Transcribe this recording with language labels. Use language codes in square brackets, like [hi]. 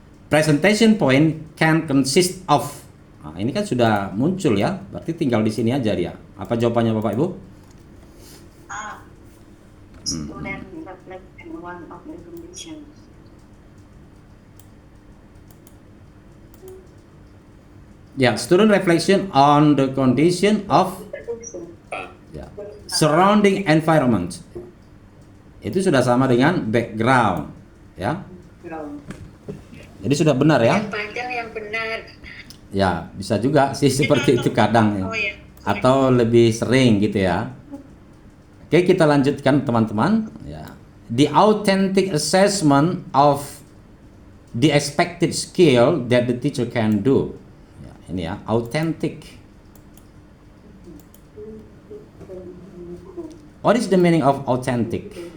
[en] Presentation point can consist of. [id] Nah, ini kan sudah muncul ya, berarti tinggal di sini aja dia. Apa jawabannya Bapak Ibu? A. [en] Student reflect on one of the conditions. Ya, student reflection on the condition of ya, surrounding environment. [id] Itu sudah sama dengan background, ya. Jadi sudah benar ya? Yang panjang yang benar. Ya, bisa juga sih seperti itu kadang ya. Oh ya. Atau lebih sering gitu ya. Oke, kita lanjutkan teman-teman. Ya. [en] The authentic assessment of the expected skill that the teacher can do. [id] Ya, ini ya, authentic. [en] What is the meaning of authentic?